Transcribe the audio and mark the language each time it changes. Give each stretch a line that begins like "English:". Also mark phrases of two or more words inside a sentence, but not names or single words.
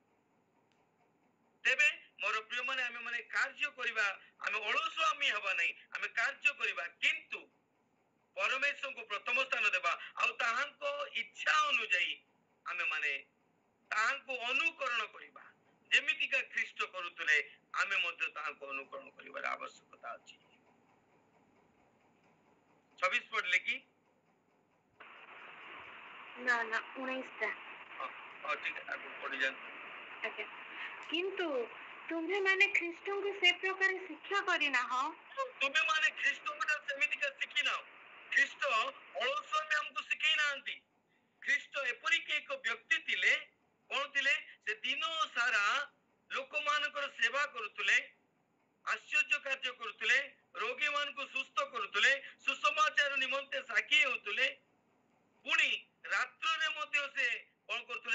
Odia: ତେବେ ମୋର ପ୍ରିୟ ମାନେ ଆମେ ମାନେ କାର୍ଯ୍ୟ କରିବା, ଆମେ ଅଳସୁଆମୀ ହେବା ନାହିଁ, ଆମେ କାର୍ଯ୍ୟ କରିବା, କିନ୍ତୁ ପରମେଶ୍ୱରଙ୍କୁ ପ୍ରଥମ ସ୍ଥାନ ଦେବା ଆଉ ତାହାଙ୍କ ଇଚ୍ଛା ଅନୁଯାୟୀ ଆମେ ମାନେ ତାହାଙ୍କୁ ଅନୁକରଣ କରିବା। ଯେମିତିକା ଖ୍ରୀଷ୍ଟ କରୁଥିଲେ ଆମେ ମଧ୍ୟ ତାହାଙ୍କୁ ଅନୁକରଣ କରିବାର ଆବଶ୍ୟକତା ଅଛି। 26 ପଢିଲେ କି? ନା 19ଟା।
Hindi: ठीक है, आगू पढ़ी जाए।
Odia: ଆଜ୍ଞା। କିନ୍ତୁ ତୁମେ ମାନେ ଖ୍ରୀଷ୍ଟଙ୍କୁ ସେ ପ୍ରକାର ଶିକ୍ଷା କରିନାହ। ତୁମେ ମାନେ ଖ୍ରୀଷ୍ଟଙ୍କୁ ସେମିତିକା ଶିଖିନାହ। ଖ୍ରୀଷ୍ଟ ଅଳସୁଆମୀ ଆମକୁ ଶିଖେଇ ନାହାନ୍ତି। ଖ୍ରୀଷ୍ଟ ଏପରିକି ଏକ ବ୍ୟକ୍ତି ଥିଲେ, କଣ ଥିଲେ? ସେ ଦିନ ସାରା ଲୋକମାନଙ୍କର ସେବା କରୁଥିଲେ, ଆଶ୍ଚର୍ଯ୍ୟ କାର୍ଯ୍ୟ କରୁଥିଲେ, ରୋଗୀ ମାନଙ୍କୁ ସୁସ୍ଥ କରୁଥିଲେ, ସୁସମାଚାର ନିମନ୍ତେ ସାକ୍ଷୀ ହେଉଥିଲେ, ପୁଣି ରାତ୍ରରେ ମଧ୍ୟ ସେ କଣ କରୁଥିଲେ?